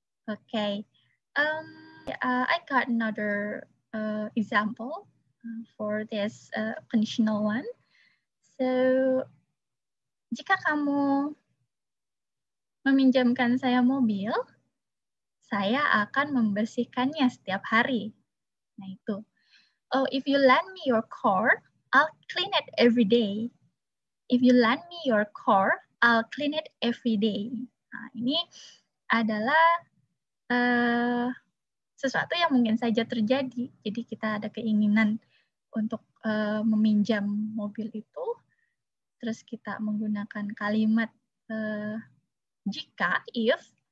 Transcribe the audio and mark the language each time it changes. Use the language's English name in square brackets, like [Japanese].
[English] Okay, I got another example for this conditional one. [Indonesian] So, jika kamu meminjamkan saya mobil, saya akan membersihkannya setiap hari. Nah itu. [English] Oh, if you lend me your car, I'll clean it every day. If you lend me your car, I'll clean it every day. [Indonesian] Nah, ini adalah sesuatu yang mungkin saja terjadi. Jadi kita ada keinginan untuk meminjam mobil itu, terus kita menggunakan kalimat jika, if.